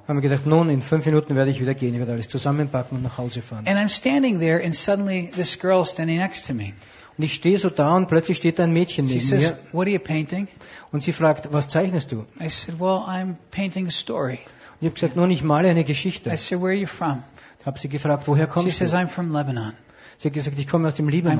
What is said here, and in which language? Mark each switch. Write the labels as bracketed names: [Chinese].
[German] Habe mir gedacht, nun in 5 Minuten werde ich wieder gehen, ich werde alles zusammenpacken und nach Hause fahren. [English] And I'm standing there and suddenly this girl standing next to me. [German] Und ich stehe so da und plötzlich steht ein Mädchen neben [English] says, [German] mir. [English] What are you painting? [German] Und sie fragt, was zeichnest du? [English] I said, well, I'm painting a story. [German] Und ich habe gesagt, nun, ich male eine Geschichte. [English] I said, where are you from? [German] Ich habe sie gefragt, woher kommst du? [English] She says, I'm from Lebanon. [German] Sie hat gesagt, ich komme aus dem Libanon.